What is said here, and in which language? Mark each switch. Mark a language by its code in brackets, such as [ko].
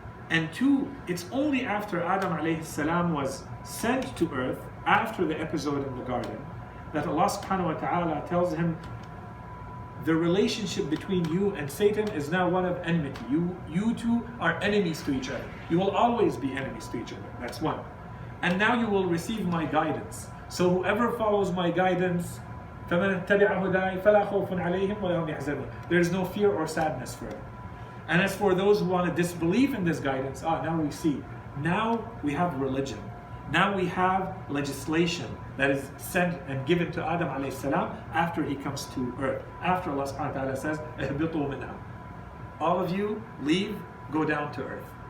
[en] And two, it's only after Adam alayhi salam was sent to earth, after the episode in the garden, that Allah subhanahu wa ta'ala tells him, the relationship between you and Satan is now one of enmity. You two are enemies to each other. You will always be enemies to each other. That's one. And now you will receive my guidance. So whoever follows my guidance, [ar] فَمَنْ اتَّبِعَ هُدَايَ فَلَا خَوْفٌ عَلَيْهِمْ وَلَا هُمْ يَحْزَنُونَ. [en] There is no fear or sadness for them. And as for those who want to disbelieve in this guidance, now we see. Now we have religion. Now we have legislation that is sent and given to Adam alayhi salam after he comes to earth. After Allah subhanahu wa ta'ala says, [ar] اهبطوا منها. [en] All of you leave, go down to earth.